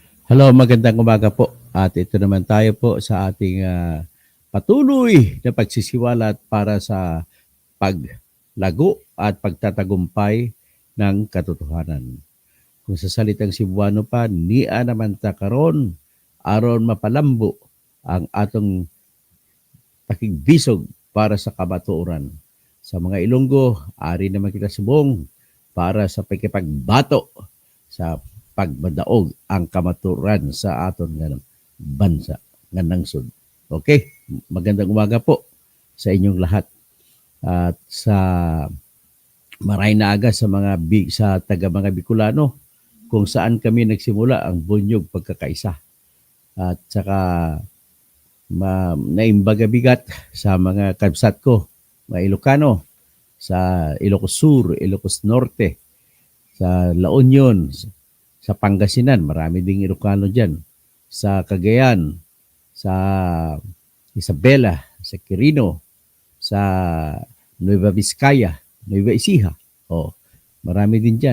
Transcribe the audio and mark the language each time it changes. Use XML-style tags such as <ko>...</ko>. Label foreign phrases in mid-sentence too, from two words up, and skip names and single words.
<tl>Hello, magandang umaga po. At ito naman tayo po sa ating patuloy na pagsisiwalat para sa paglago at pagtatagumpay ng katotohanan. Kung sa salitang Cebuano pa,</tl> <ceb>niya naman ta karon aron mapalambo ang atong pakigbisog para sa kamatuoran.</ceb> <hil>Sa mga Ilonggo, ari naman kita subong para sa pagkipagbato sa pagmadaog ang kamaturan sa aton nga bansa nga nangsod.</hil> <tl>Okay, magandang umaga po sa inyong lahat. At sa</tl> <bik>maray na aga</bik> <tl>sa sa taga mga Bicolano kung saan kami nagsimula ang bunyog pagkakaisa. At saka</tl> <ilo>naimbaga bigat</ilo> <tl>sa mga kabsat ko, mga Ilocano, sa Ilocos Sur, Ilocos Norte, sa La Union, sa Pangasinan, marami ding Ilocano dyan, sa Cagayan, sa Isabela, sa Quirino, sa Nueva Vizcaya, Nueva Ecija, marami din dyan.</tl>